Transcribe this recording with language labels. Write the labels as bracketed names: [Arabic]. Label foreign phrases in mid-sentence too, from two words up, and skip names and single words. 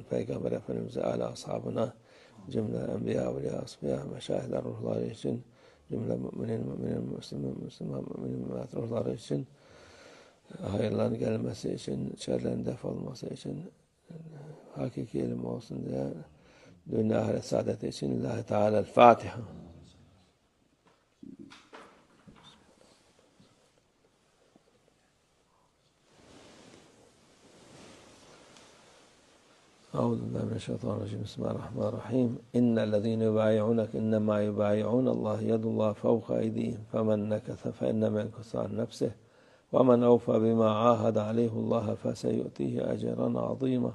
[Turkish] Peygamber Efendimiz'e, âli ashabına, cümle enbiya, evliya, asbiya, meşahidler ruhları için, cümle müminin, müminat ruhları için, hayırların gelmesi için, şerlerin def olması için, hakiki ilim olsun diye, dünya ahiret saadeti için [Arabic] لله تعالى الفاتحة. أعوذ بالله من الشيطان الرجيم. بسم الله الرحمن الرحيم. إن الذين يبايعونك إنما يبايعون الله يد الله فوق أيديهم فمن نكث فإنما ينكث عن نفسه ومن أوفى بما عاهد عليه الله فسيؤتيه أجرا عظيما.